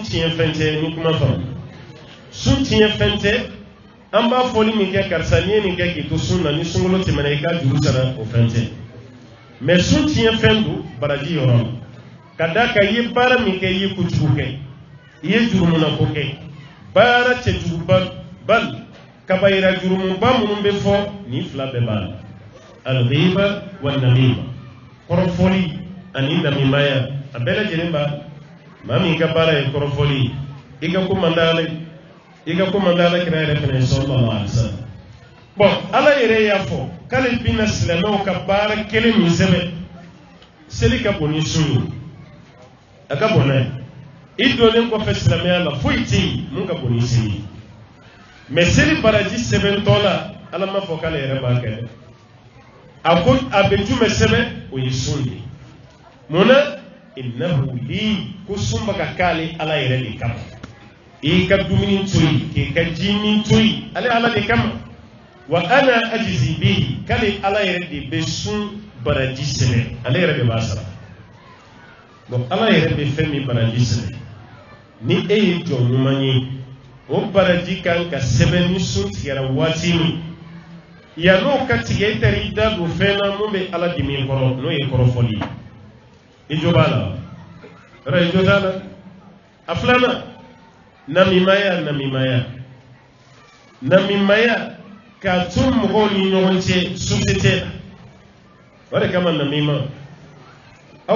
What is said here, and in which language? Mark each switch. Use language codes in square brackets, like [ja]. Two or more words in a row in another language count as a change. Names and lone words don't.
[bm] tiɲɛ fɛn tɛ ni kuma faamu sun tiɲɛ fɛn tɛ an b'a fɔli min kɛ karisa n'i ye nin kɛ k'i to sun na ni sunkalo tɛmɛna i ka juru sara o fɛn tɛ mais sun tiɲɛ fɛn don baraji yɔrɔ la ka da kan i ye baara min kɛ i ye kojugu kɛ i ye jurumunako kɛ baara cɛjuguba bali kabayira jurumuba minnu bɛ fɔ nin fila bɛɛ b'a la [ar] الغيبة والنميمة [bm] kɔrɔfɔli ani namimaya a bɛɛ lajɛlen b'a la maa min ka baara ye kɔrɔfɔli i ka ko man d'a la i ka ko man d'a la kira yɛrɛ fana ye [ar] صلى الله عليه وسلم [bm] bon ala yɛrɛ y'a fɔ k'ale bɛna silamɛw ka baara kelen min sɛbɛn seli ka bon ni sun ye a ka bon n'a ye i donnen kɔfɛ silamɛya la foyi tɛ yen mun ka bon ni seli ye mais seli baraji sɛbɛntɔ la ala ma fɔ k'ale yɛrɛ b'a kɛ dɛ a ko a bɛ jumɛn sɛbɛn o ye sun de mun na [ar] إنه لي [bm] ko sun bɛ ka k'ale ala yɛrɛ de kama i ka dumuni to yen k'i ka jimi to yen ale ala de kama [ar] وأنا أجزي به [bm] k'ale ala yɛrɛ de bɛ sun baraji sɛbɛn ale yɛrɛ de b'a sara bon ala yɛrɛ bɛ fɛn min baraji sɛbɛn ni e ye jɔn ɲuman ye o baraji kan ka sɛbɛn ni sun tigɛra waati min yan'o ka tigɛ e taara i da don fɛn na mun bɛ ala dimi kɔrɔ n'o ye kɔrɔfɔli ye i jo b'a la yɔrɔ i jo t'a la a filanan namimaya k'a to mɔgɔw ni ɲɔgɔn cɛ société la o de kama namima aw